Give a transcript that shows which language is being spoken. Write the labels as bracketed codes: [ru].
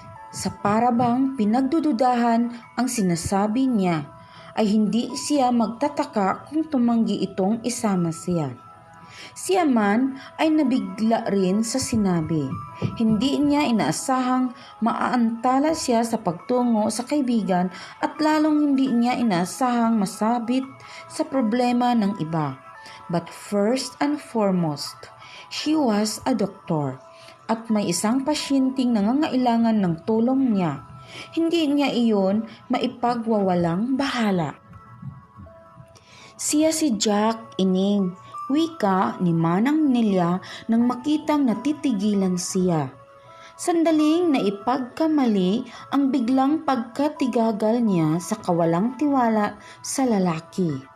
[tl] Sa parabang pinagdududahan ang sinasabi niya, ay hindi siya magtataka kung tumanggi itong isama siya. Siya man ay nabigla rin sa sinabi. Hindi niya inaasahang maaantala siya sa pagtungo sa kaibigan at lalong hindi niya inaasahang masabit sa problema ng iba. [en] But first and foremost, she was a doctor [tl] at may isang pasyenteng nangangailangan ng tulong niya. Hindi niya iyon maipagwawalang bahala. Siya si Jack, ining, wika ni Manang Nelia nang makitang natitigilan siya. Sandaling naipagkamali ang biglang pagkatigagal niya sa kawalang tiwala sa lalaki.